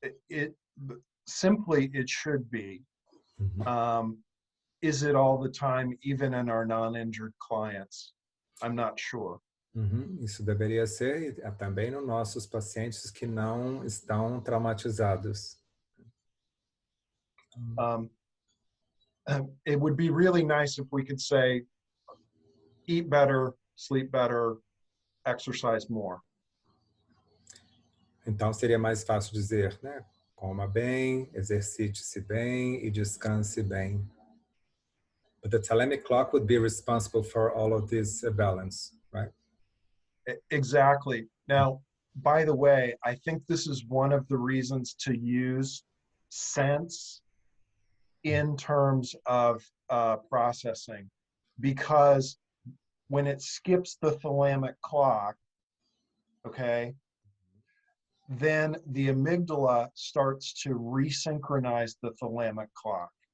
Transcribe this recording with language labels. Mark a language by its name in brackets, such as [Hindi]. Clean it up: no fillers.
[English] It should be. Mm-hmm. Is it all the time, even in our non-injured clients? I'm not sure. Uhum. [Portuguese] Isso deveria ser também nos nossos pacientes que não estão traumatizados. [English] It would be really nice if we could say, eat better, sleep better, exercise more. [Portuguese] Então seria mais fácil dizer, né? Coma bem, exercite-se bem e descanse bem. [English] But the thalamic clock would be responsible for all of this balance, right? Exactly. Now, by the way, I think this is one of the reasons to use sense in terms of processing, because when it skips the thalamic clock, okay, then the amygdala starts to resynchronize the thalamic clock.